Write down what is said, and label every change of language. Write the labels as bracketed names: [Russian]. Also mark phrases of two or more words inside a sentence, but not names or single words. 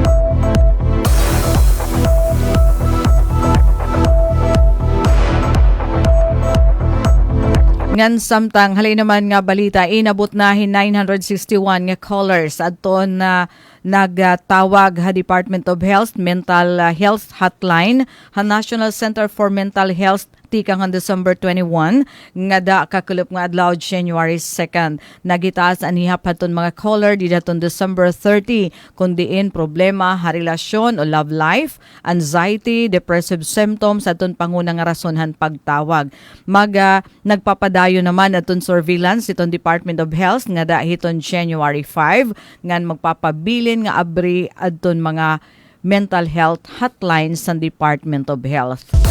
[Waray] Ngan samtang halay naman nga balita inabot na hin 961 nga callers adton na nagtawag ha Department of Health Mental Health Hotline ha National Center for Mental Health tikang December 21 nga da kakulop nga adlaw January 2nd. Nagitaas anihap haton mga caller di daton December 30 kundiin problema ha relasyon o [English] love life, anxiety, depressive symptoms [Waray] aton panguna nga rasonhan pagtawag. Nagpapadayo naman aton surveillance iton Department of Health nga da hiton January 5 ngan magpapabilin nga abri adton mga [English] mental health hotlines [Waray] sa Department of Health.